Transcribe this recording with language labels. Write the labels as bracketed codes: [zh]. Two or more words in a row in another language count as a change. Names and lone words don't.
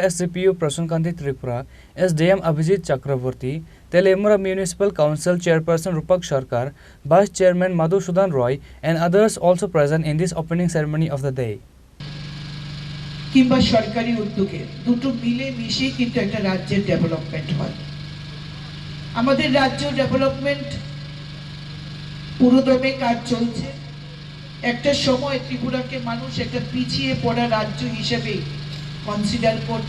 [en] SCPU Prasankanti Tripura, SDM Abhijit Chakravarti, Teliamura Municipal Council Chairperson Rupak Sharkar, Vice Chairman Madhusudan Roy, and others also present in this opening ceremony of the day. [bn] কিংবা সরকারি উদ্যোগে দুটো মিলে মিশে কিন্তু একটা রাজ্যের ডেভেলপমেন্ট হয়। আমাদের রাজ্য ডেভেলপমেন্ট পুরোদমে কাজ চলছে। একটা সময় ত্রিপুরাকে মানুষ একটা পিছিয়ে পড়া রাজ্য হিসেবে কনসিডার করত।